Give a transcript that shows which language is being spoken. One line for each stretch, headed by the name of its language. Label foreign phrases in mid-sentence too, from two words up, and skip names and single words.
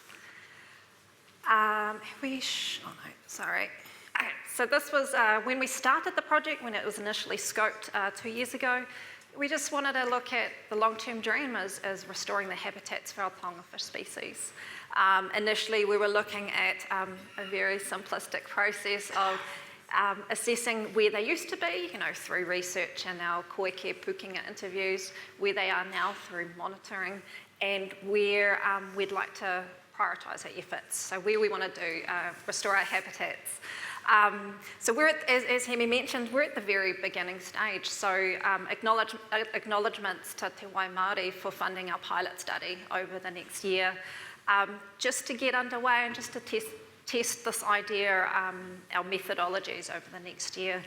English: Okay, so this was when we started the project, when it was initially scoped 2 years ago. We just wanted to look at the long-term dream as restoring the habitats for our taonga fish species. Initially, we were looking at a very simplistic process of assessing where they used to be, through research and our
Māori: koeke pūkenga
English: interviews, where they are now through monitoring, and where we'd like to prioritise our efforts. So where we want to do, restore our habitats. So we're as Hemi mentioned, we're at the very beginning stage. So acknowledgements to Te Wai Māori for funding our pilot study over the next year, just to get underway and just to test this idea, our methodologies over the next year.